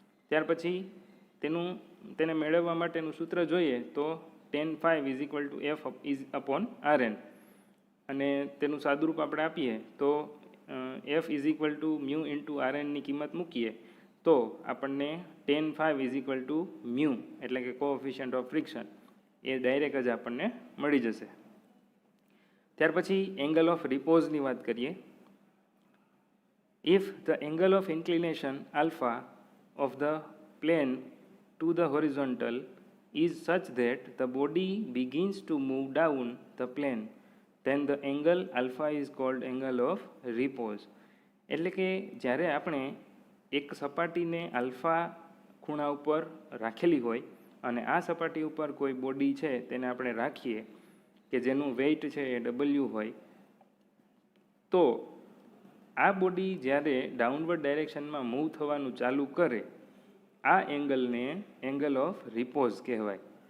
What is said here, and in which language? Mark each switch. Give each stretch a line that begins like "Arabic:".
Gujarati: ત્યાર પછી તેને મેળવવા માટેનું સૂત્ર જોઈએ તો tan phi is equal to f is upon R N, અને તેનું સાદુરૂપ આપણે આપીએ તો F is equal to mu into R એનની કિંમત મૂકીએ તો આપણને tan phi is equal to mu એટલે કે coefficient of friction A direct જ આપણને મળી જશે. ત્યાર પછી એંગલ ઓફ રિપોઝની વાત કરીએ.
English: If the angle of inclination alpha of the plane to the horizontal is such that the body begins to move down the plane, then the angle alpha is called angle of repose.
Gujarati: એટલે કે જ્યારે આપણે એક સપાટીને alpha ખૂણા ઉપર રાખેલી હોય અને આ સપાટી ઉપર કોઈ બોડી છે તેને આપણે રાખીએ કે જેનું વેઇટ છે એ ડબલ્યુ હોય, તો આ બોડી જ્યારે ડાઉનવર્ડ ડાયરેક્શનમાં મૂવ થવાનું ચાલુ કરે આ એંગલને એંગલ ઓફ રિપોઝ કહેવાય.